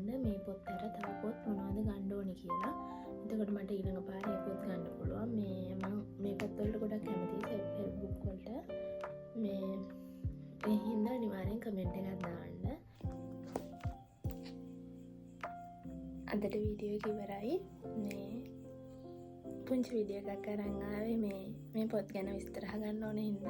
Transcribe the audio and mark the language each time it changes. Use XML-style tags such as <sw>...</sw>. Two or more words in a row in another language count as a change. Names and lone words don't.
<si>මේ පොත් අර තව පොත් මොනවද ගන්න ඕනේ කියලා. එතකොට මට ඊළඟ පාරේ ඒ පොත් ගන්න පුළුවන්. මම මේ පොත් වලට ගොඩක් කැමතියි,</si> <en>self help book වලට.</en> <si>මේ ඒ හින්දා අනිවාර්යෙන් කමෙන්ට් එකක් දාන්න. අදට වීඩියෝ එක ඉවරයි. මේ පුංචි වීඩියෝ එකක් අරන් ආවේ මේ පොත් ගැන විස්තර අහගන්න ඕනේ හින්දා.</si>